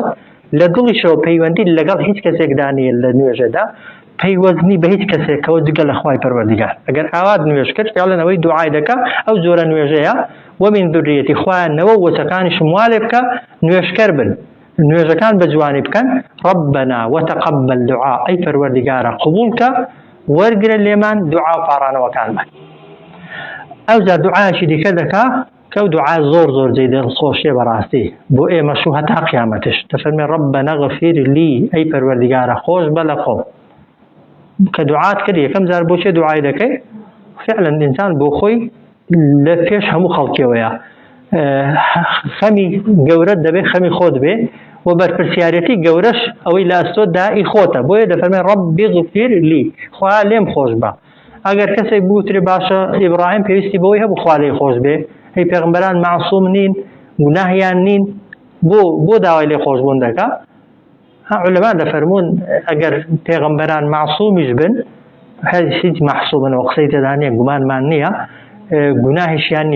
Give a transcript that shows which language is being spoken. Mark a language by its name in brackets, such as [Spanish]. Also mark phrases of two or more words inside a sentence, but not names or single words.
[Central Kurdish] لە دڵیشەوە پەیوەندی لەگەڵ هیچ کەسێکدا نیە لە نوێژەدا، پەیوەزنی بە هیچ کەسێکەوە جگە لە خوای پەروەردگار. ئەگەر ئاوات نوێژ کرد فعلەنەوەی دوعای دەکا ئەو جۆرە نوێژەیە [Arabic] ومن ذریەتی [Central Kurdish] خوایانەوە وەچەکانیشم وا لێ بکە نوێژکەر بن، نوێژەکان بە جوانی بکەن. [Arabic] ربنا وتقبل دعاء [Central Kurdish] ئەی پەروەردگارە قبولکە وەرگرە لێمان دوعا و پاڕانەوەکانمان. ئەو جار دوعایەکی دیکە دەکا کە ئەو دوعای زۆر زۆر جێی دڵخۆشیە بەڕاستی بۆ ئێمەش و هەتا قیامەتش. دەفەرمێ [Arabic] ربنا اغفر لي [Central Kurdish] ئەی پەروەردگارە خۆش بە لە خۆم. کە دوعات کرد یەکەم جار بۆچێ دوعای دەکەی؟ فعلا ئینسان بۆ خۆی لە پێش هەموو خەڵکیەوەیە خەمی گەورەت دەبێت خەمی خۆت بێ و بەرپرسیارەتی گەورەش ئەوەی لە ئەستۆ دائی خۆتە. بۆیە دەفەرمێ [Arabic] ربی اغفر لي [Central Kurdish] خوا لێم خۆش بە. ئەگەر کەسێک بوترێ باشە ئیبراهیم پێویستی بەوەی هەبوو خوا لێی خۆش بێ، هەی پێغەمبەران معسووم نین گوناهیان نین، بۆ داوای لێ خۆشبوون دەکا؟ علەما دەفەرمون ئەگەر پێغەمبەران معسوومیش بن هیچ محسووبن و قسەی تێدا نییە، گومانمان نییە گوناهیشیان نییە.